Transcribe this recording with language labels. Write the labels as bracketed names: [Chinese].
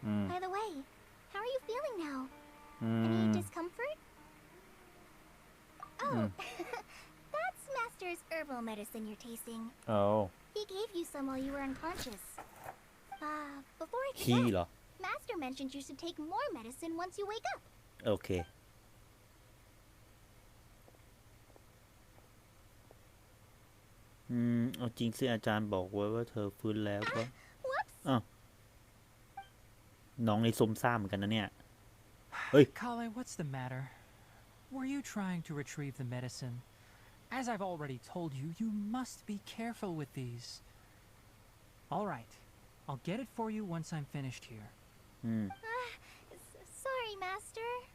[English] By the way, how are you feeling now? Any discomfort? Oh, that's Master's herbal medicine you're tasting. [Thai] โอ้ [English] He gave you some while you were unconscious. Before I [Thai] ขี้เหรอ [English] forget, Master mentioned you should take more medicine once you wake up. [Thai] โอเคเอาจริงสิอาจารย์บอกไว้ว่าเธอฟื้นแล้วก็ [English] Whoops! [Thai] น้องในซุ่มซ่ามเหมือนกันนะเนี่ย เฮ้ย [English] Kale, what's the matter? Were you trying to retrieve the medicine? As I've already told you, you must be careful with these. All right, I'll get it for you once I'm finished here. Sorry, Master.